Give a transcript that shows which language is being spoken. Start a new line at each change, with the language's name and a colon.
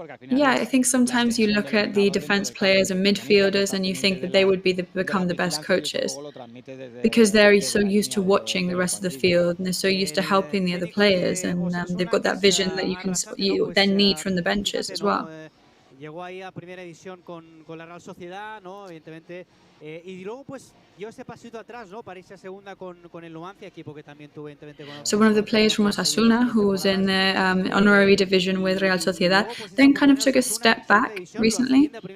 English: Yeah, I think sometimes you look at the defense players and midfielders and you think that they would become the best coaches because they're so used to watching the rest of the field and they're so used to helping the other players, and they've got that vision that you then need from the benches as well.
Spanish: Llegó ahí a primera división con la Real Sociedad, ¿no? Evidentemente. Y luego, pues, dio ese pasito atrás, ¿no? Para irse a segunda con el Numancia, equipo que también tuve, evidentemente, con...
English: So one of the players from OSASUNA, who was in the honorary division with Real Sociedad, then kind of took a step back recently.